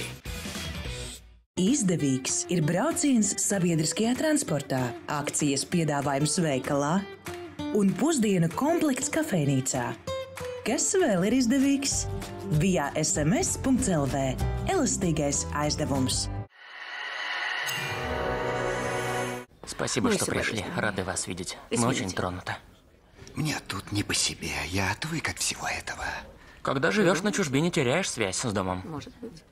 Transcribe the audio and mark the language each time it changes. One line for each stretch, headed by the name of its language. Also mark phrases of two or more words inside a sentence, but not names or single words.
Latvian: Izdevīgs ir brauciens sabiedriskajā transportā, akcijas piedāvājums veikalā un pusdienu komplekts kafejnīcā. Kas vēl ir izdevīgs? Via sms.lv. Elastīgais aizdevums.
Russian: Спасибо, что пришли. Рады вас видеть. Мы очень тронуты. Мне тут не по себе. Я отвык от всего этого. Когда живешь на чужбине, теряешь связь с домом. Может быть.